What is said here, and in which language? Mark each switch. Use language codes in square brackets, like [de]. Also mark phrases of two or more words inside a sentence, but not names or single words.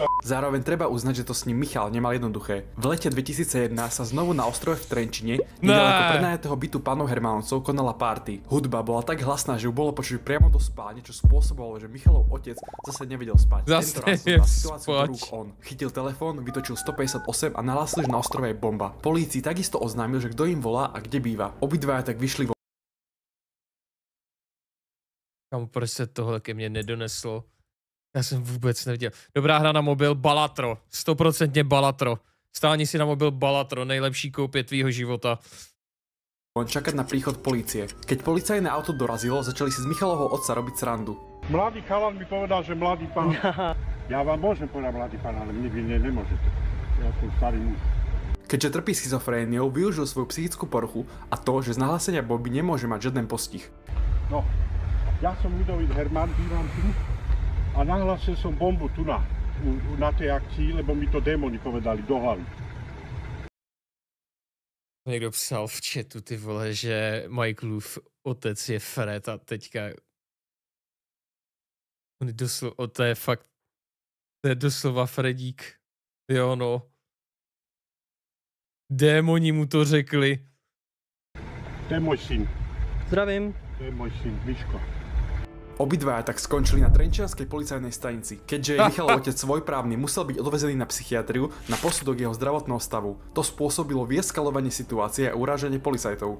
[sk] Zároveň treba uznať, že to s ním Michal nemal jednoduché. V lete 2001 sa znovu na ostrove v Trenčine, nedaleko prenajatého bytu pánov Hermanovcov, konala party. Hudba bola tak hlasná, že ju bolo počuť priamo do spálne, čo spôsobovalo, že Michalov otec zase nevedel spať. Tento raz zobral situáciu do rúk on. Chytil telefón, vytočil 158 a nahlásil, že na ostrove je bomba. Polícii takisto oznámil, že kto im volá a kde býva. Obidvaja tak vyšli von. [cs] Kam proč se tohle ke mně nedoneslo? Já jsem vůbec neviděl. Dobrá hra na mobil, Balatro. 100% Balatro. Stáhni si na mobil Balatro, nejlepší koupě tvýho života. [sk] Čakať na príchod polície. Keď policajné auto dorazilo, začali si z Michalovho otca robiť srandu. Mladý chalan mi povedal, že mladý pán... Ja vám môžem povedať mladý pán, ale mne vy nemôžete. Ja som starý muž. Keďže trpí schizofréniou, využil svoju psychickú poruchu a to, že z nahlásenia bomby nemôže mať žiaden postih. No, ja som Ludovít Herman, bývam tu a nahlásil som bombu tu na tej akcii, lebo mi to démoni povedali do hlavy. [cs] Někdo psal v chatu, ty vole, že Michaelův otec je Fred a teďka on je doslova, to je fakt, to je doslova Fredík. Jo no. Démoni mu to řekli. [sk] To je môj syn. Zdravím. To je môj syn, Miško. Obidvaja tak skončili na trenčianskej policajnej stanici. Keďže je Michalov otec svojprávny, musel byť odvezený na psychiatriu na posudok jeho zdravotného stavu. To spôsobilo vyeskalovanie situácie a urážanie policajtov.